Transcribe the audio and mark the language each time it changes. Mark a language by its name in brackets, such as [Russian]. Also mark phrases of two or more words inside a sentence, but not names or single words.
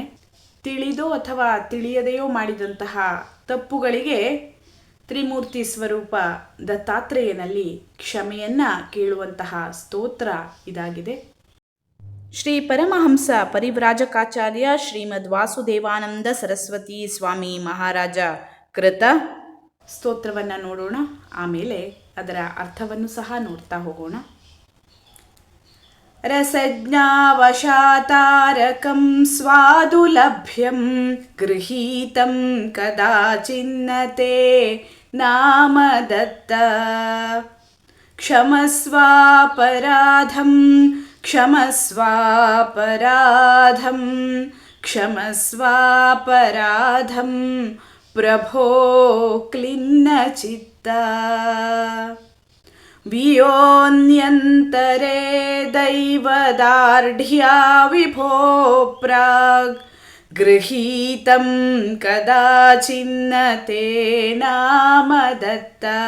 [Kannada] ತಿಳಿದೋ ಅಥವಾ ತಿಳಿಯದೆಯೋ ಮಾಡಿದಂತಹ ತಪ್ಪುಗಳಿಗೆ ತ್ರಿಮೂರ್ತಿ ಸ್ವರೂಪ ದತ್ತಾತ್ರೇಯನಲ್ಲಿ ಕ್ಷಮೆಯನ್ನು ಕೇಳುವಂತಹ ಸ್ತೋತ್ರ ಇದಾಗಿದೆ. ಶ್ರೀ ಪರಮಹಂಸ ಪರಿವ್ರಾಜಕಾಚಾರ್ಯ ಶ್ರೀಮದ್ ವಾಸುದೇವಾನಂದ ಸರಸ್ವತಿ ಸ್ವಾಮಿ ಮಹಾರಾಜ ಕೃತ ಸ್ತೋತ್ರವನ್ನು ನೋಡೋಣ. ಆಮೇಲೆ ಅದರ ಅರ್ಥವನ್ನು ಸಹ ನೋಡ್ತಾ ಹೋಗೋಣ. [Sanskrit] ರಸಜ್ಞಾವಶಾತಾರಕಂ ಸ್ವಾದುಲಭ್ಯಂ ಗೃಹೀತಂ ಕದಾಚಿನ್ನತೆ ನಾಮ ದತ್ತ ಕ್ಷಮಸ್ವಾಪರಾಧಂ ಕ್ಷಮಸ್ವಾಪರಾಧಂ ಕ್ಷಮಸ್ವಾಪರಾಧಂ ಪ್ರಭೋ ಕ್ಲಿನ್ನಚಿತ್ತ ವಿಯೋನ್ಯಂತರೇ ದೈವದಾರ್ಢ್ಯಾ ವಿಭೋ ಪ್ರಾಗ್ ಗೃಹೀತಂ ಕದಾಚಿನ್ನತೆ ನಾಮ ದತ್ತ